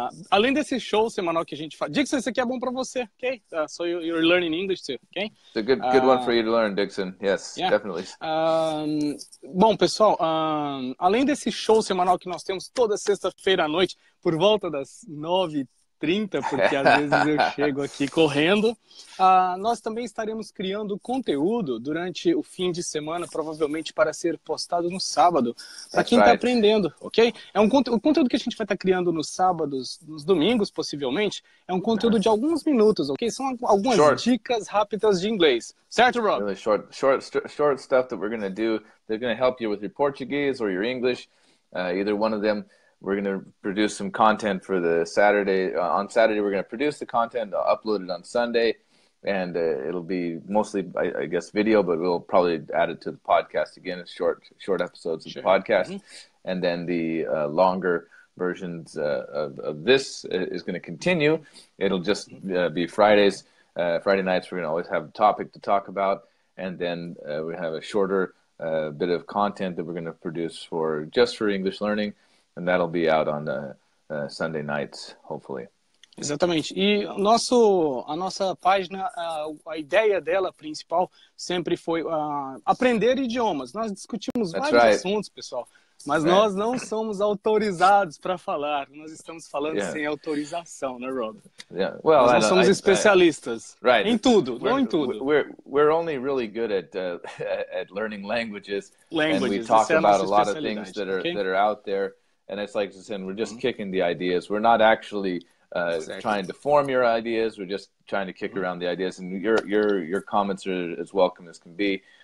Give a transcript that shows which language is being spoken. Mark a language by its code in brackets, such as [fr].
[pt] Além desse show semanal que a gente faz, Dixon, isso aqui é bom para você, okay? [en] So you're learning English too, okay? It's a good one for you to learn, Dixon. Yes, definitely. [pt] Bom, pessoal, além desse show semanal que nós temos toda sexta-feira à noite, por volta das 9h30, porque às vezes eu chego aqui correndo, nós também estaremos criando conteúdo durante o fim de semana, provavelmente para ser postado no sábado, para quem está aprendendo, ok? O conteúdo que a gente vai estar criando nos sábados, nos domingos, possivelmente, é um conteúdo de alguns minutos, ok? São algumas dicas rápidas de inglês. Certo, Rob? [en] Really short stuff that we're going to do. They're going to help you with your Portuguese or your English, either one of them. We're going to produce some content for the Saturday. On Saturday, we're going to produce the content, upload it on Sunday, and it'll be mostly, I guess, video, but we'll probably add it to the podcast again. It's short episodes of the podcast. And then the longer versions of this is going to continue. It'll just be Fridays. Friday nights, we're going to always have a topic to talk about, and then we have a shorter bit of content that we're going to produce just for English learning. And that'll be out on Sunday nights, hopefully. [pt] Exatamente. E a nossa página, a ideia dela principal sempre foi aprender idiomas. Nós discutimos vários assuntos, pessoal, mas nós não somos autorizados para falar. Nós estamos falando sem autorização, né, Rob? [en] Well, [pt] nós não somos especialistas em tudo, não em tudo. [en] We're only really good at learning languages, and we talk about a lot of things that are out there. And it's like I said, we're just kicking the ideas. We're not actually trying to form your ideas. We're just trying to kick around the ideas. And your comments are as welcome as can be.